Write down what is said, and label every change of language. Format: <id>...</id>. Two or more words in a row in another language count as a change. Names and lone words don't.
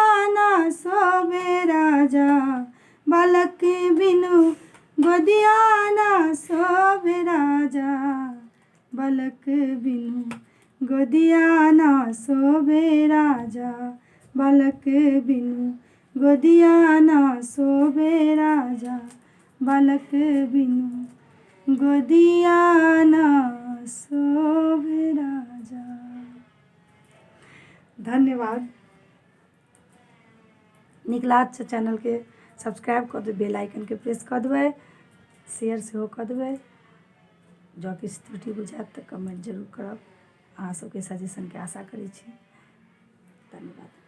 <mai>ना शोभे राजा बालक बिनु गोदिया ना शोभे राजा बालक बिनु गोदिया ना शोभे राजा बालक बिनु गोदिया ना शोभे राजा बालक बिनु गोदिया ना शोभे राजा। धन्यवाद। नीक लागत छै चैनल के सब्सक्राइब कर देबै</mai> <en>bell icon</en> <mai>के प्रेस कर देबै शेयर सेहो कर देबै जँ किछु त्रुटि बुझायत तऽ कमेंट जरूर करब अहाँ सबके सजेशन के आशा करै छी।</mai>